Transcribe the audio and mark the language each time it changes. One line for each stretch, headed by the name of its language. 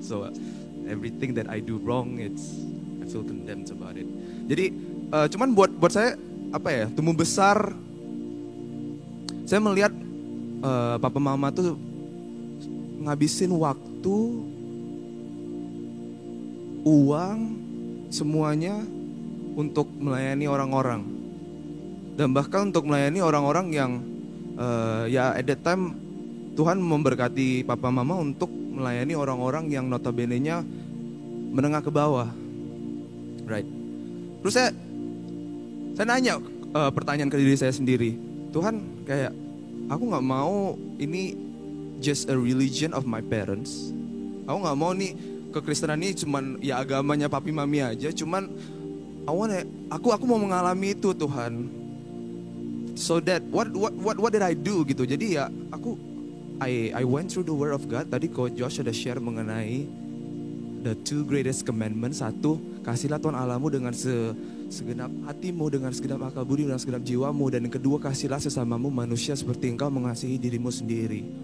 English: So everything that I do wrong, I feel condemned about it.
Indonesian: Jadi cuman buat saya tumbuh besar, saya melihat papa mama tuh ngabisin waktu, uang, semuanya untuk melayani orang-orang. Dan bahkan untuk melayani orang-orang yang at that time Tuhan memberkati papa mama untuk melayani orang-orang yang notabene-nya menengah ke bawah. Right. Terus saya nanya pertanyaan ke diri saya sendiri. Tuhan, kayak aku gak mau ini just a religion of my parents. Aku gak mau nih kekristenan ini cuman ya agamanya papi mami aja. Cuman aku mau mengalami itu Tuhan.
English: So that what did I do gitu. Jadi ya I went through the word of God.
Indonesian: Tadi Coach Josh ada share mengenai the two greatest commandments. Satu, kasihlah Tuhan Allahmu dengan segenap hatimu, dengan segenap akal budi, dengan segenap jiwamu. Dan yang kedua, kasihlah sesamamu manusia seperti engkau mengasihi dirimu sendiri.